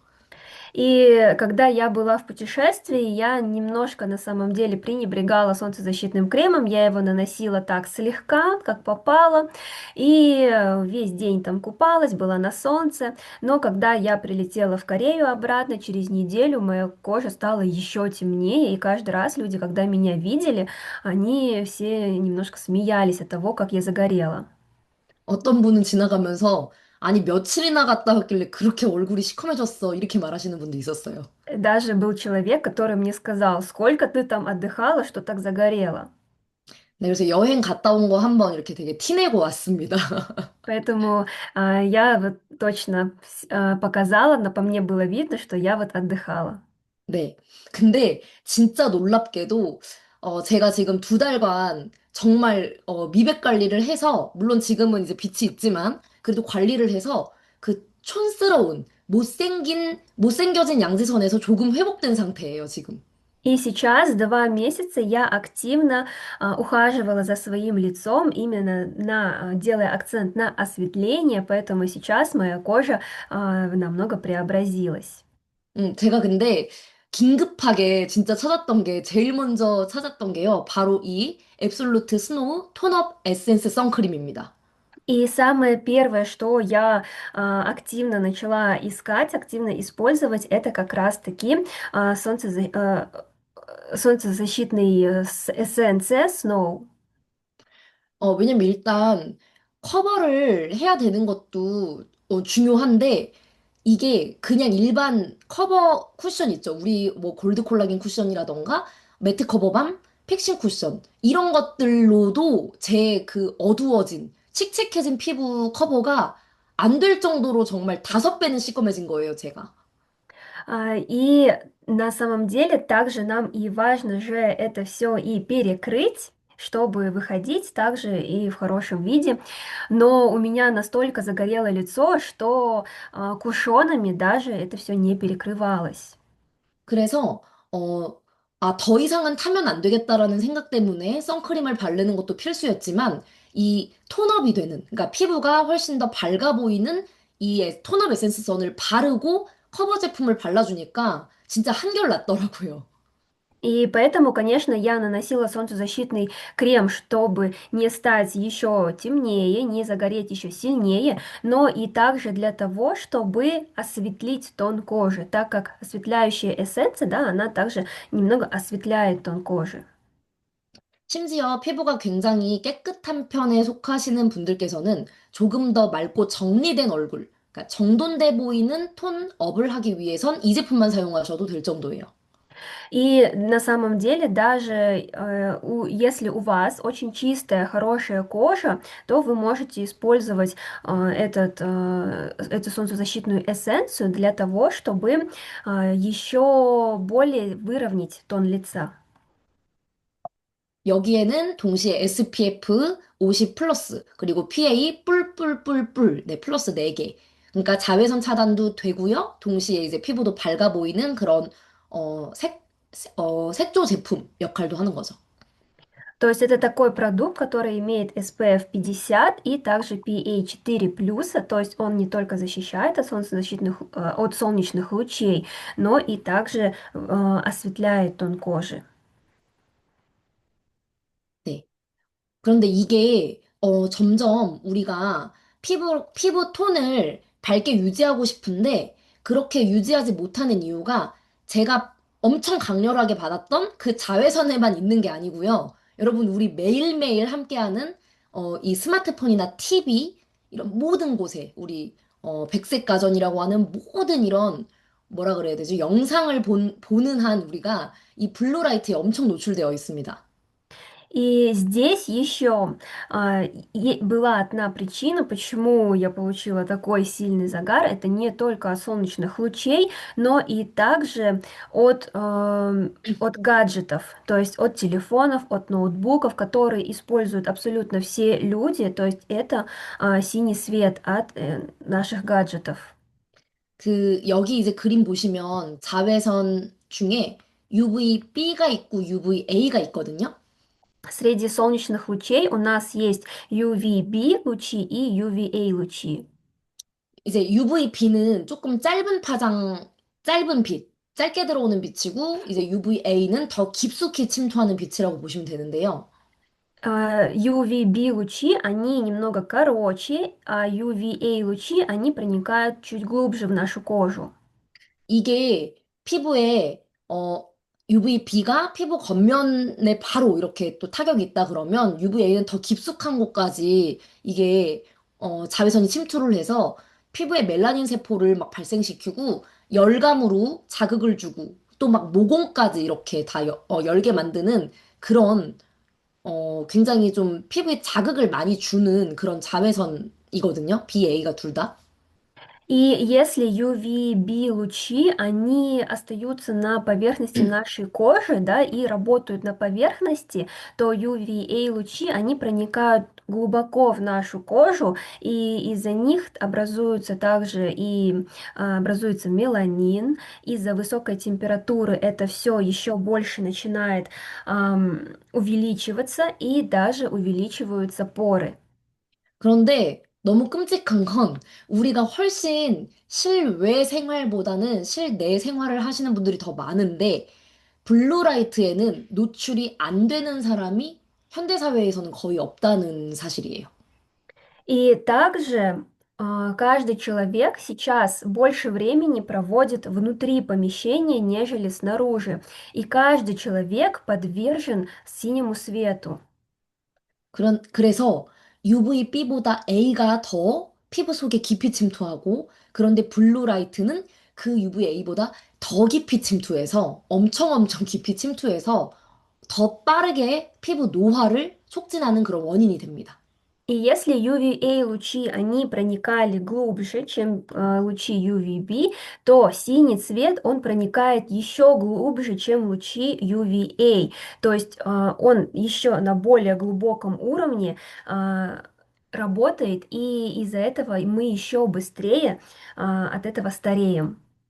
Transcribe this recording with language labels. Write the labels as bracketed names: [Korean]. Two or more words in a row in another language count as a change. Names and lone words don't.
[Russian] И когда я была в путешествии, я немножко на самом деле пренебрегала солнцезащитным кремом, я его наносила так слегка, как попало, и весь день там купалась, была на солнце, но когда я прилетела в Корею обратно, через неделю моя кожа стала еще темнее, и каждый раз люди, когда меня видели, они все немножко смеялись от того, как я загорела. [Korean] 어떤 분은 지나가면서 아니 며칠이나 갔다 왔길래 그렇게 얼굴이 시커매졌어 이렇게 말하시는 분도 있었어요. [Russian] Даже был человек, который мне сказал, сколько ты там отдыхала, что так загорела. [Korean] 네, 그래서 여행 갔다 온 거 한번 이렇게 되게 티내고 왔습니다. [Russian] Поэтому я вот точно показала, но по мне было видно, что я вот отдыхала. [Korean] 네. 근데 진짜 놀랍게도 제가 지금 2달간 정말 미백 관리를 해서 물론 지금은 이제 빛이 있지만 그래도 관리를 해서 그 촌스러운 못생겨진 양지선에서 조금 회복된 상태예요, 지금. [Russian] И сейчас 2 месяца я активно ухаживала за своим лицом, именно делая акцент на осветление, поэтому сейчас моя кожа намного преобразилась. [Korean] 제가 근데 긴급하게 진짜 찾았던 게 제일 먼저 찾았던 게요. 바로 이 앱솔루트 스노우 톤업 에센스 선크림입니다. [Russian] И самое первое, что я активно начала искать, активно использовать, это как раз-таки солнцезащитный эссенция Snow. [Korean] 왜냐면 일단 커버를 해야 되는 것도 중요한데 이게 그냥 일반 커버 쿠션 있죠. 우리 뭐 골드 콜라겐 쿠션이라던가 매트 커버밤, 픽싱 쿠션 이런 것들로도 제 그 어두워진 칙칙해진 피부 커버가 안 될 정도로 정말 5배는 시꺼매진 거예요, 제가. [Russian] И на самом деле также нам и важно же это все и перекрыть, чтобы выходить также и в хорошем виде. Но у меня настолько загорело лицо, что кушонами даже это все не перекрывалось. [Korean] 그래서, 더 이상은 타면 안 되겠다라는 생각 때문에 선크림을 바르는 것도 필수였지만, 이 톤업이 되는, 그러니까 피부가 훨씬 더 밝아 보이는 이 톤업 에센스 선을 바르고 커버 제품을 발라주니까 진짜 한결 낫더라고요. [Russian] И поэтому, конечно, я наносила солнцезащитный крем, чтобы не стать еще темнее, не загореть еще сильнее, но и также для того, чтобы осветлить тон кожи, так как осветляющая эссенция, да, она также немного осветляет тон кожи. [Korean] 심지어 피부가 굉장히 깨끗한 편에 속하시는 분들께서는 조금 더 맑고 정리된 얼굴, 그러니까 정돈돼 보이는 톤업을 하기 위해선 이 제품만 사용하셔도 될 정도예요. [Russian] И на самом деле даже если у вас очень чистая, хорошая кожа, то вы можете использовать эту солнцезащитную эссенцию для того, чтобы еще более выровнять тон лица. [Korean] 여기에는 동시에 SPF 50 플러스, 그리고 PA 뿔뿔뿔뿔, 네, 플러스 4개. 그러니까 자외선 차단도 되고요. 동시에 이제 피부도 밝아 보이는 그런, 색조 제품 역할도 하는 거죠. [Russian] То есть это такой продукт, который имеет SPF 50 и также PA4+, то есть он не только защищает от солнечных лучей, но и также осветляет тон кожи. [Korean] 네. 그런데 이게 점점 우리가 피부 톤을 밝게 유지하고 싶은데 그렇게 유지하지 못하는 이유가 제가 엄청 강렬하게 받았던 그 자외선에만 있는 게 아니고요. 여러분, 우리 매일매일 함께하는 이 스마트폰이나 TV 이런 모든 곳에 우리 백색 가전이라고 하는 모든 이런 뭐라 그래야 되죠? 영상을 보는 한 우리가 이 블루라이트에 엄청 노출되어 있습니다. [Russian] И здесь еще была одна причина, почему я получила такой сильный загар. Это не только от солнечных лучей, но и также от гаджетов, то есть от телефонов, от ноутбуков, которые используют абсолютно все люди. То есть это синий свет от наших гаджетов. [Korean] 그, 여기 이제 그림 보시면 자외선 중에 UVB가 있고 UVA가 있거든요. [Russian] Среди солнечных лучей у нас есть UVB лучи и UVA лучи. [Korean] 이제 UVB는 조금 짧은 파장, 짧은 빛, 짧게 들어오는 빛이고, 이제 UVA는 더 깊숙이 침투하는 빛이라고 보시면 되는데요. [Russian] UVB лучи, они немного короче, а UVA лучи, они проникают чуть глубже в нашу кожу. [Korean] 이게 피부에, UVB가 피부 겉면에 바로 이렇게 또 타격이 있다 그러면 UVA는 더 깊숙한 곳까지 이게, 자외선이 침투를 해서 피부에 멜라닌 세포를 막 발생시키고 열감으로 자극을 주고 또 막 모공까지 이렇게 다 열게 만드는 그런, 굉장히 좀 피부에 자극을 많이 주는 그런 자외선이거든요. BA가 둘 다. [Russian] И если UVB лучи, они остаются на поверхности нашей кожи, да, и работают на поверхности, то UVA лучи, они проникают глубоко в нашу кожу, и из-за них образуется также и образуется меланин. Из-за высокой температуры это все еще больше начинает увеличиваться, и даже увеличиваются поры. [Korean] 그런데 너무 끔찍한 건 우리가 훨씬 실외 생활보다는 실내 생활을 하시는 분들이 더 많은데 블루라이트에는 노출이 안 되는 사람이 현대사회에서는 거의 없다는 사실이에요. [Russian] И также каждый человек сейчас больше времени проводит внутри помещения, нежели снаружи. И каждый человек подвержен синему свету. [Korean] 그래서 UVB보다 A가 더 피부 속에 깊이 침투하고 그런데 블루라이트는 그 UVA보다 더 깊이 침투해서 엄청 깊이 침투해서 더 빠르게 피부 노화를 촉진하는 그런 원인이 됩니다. [Russian] И если UVA лучи, они проникали глубже, чем лучи UVB, то синий цвет, он проникает еще глубже, чем лучи UVA. То есть он еще на более глубоком уровне работает, и из-за этого мы еще быстрее от этого стареем.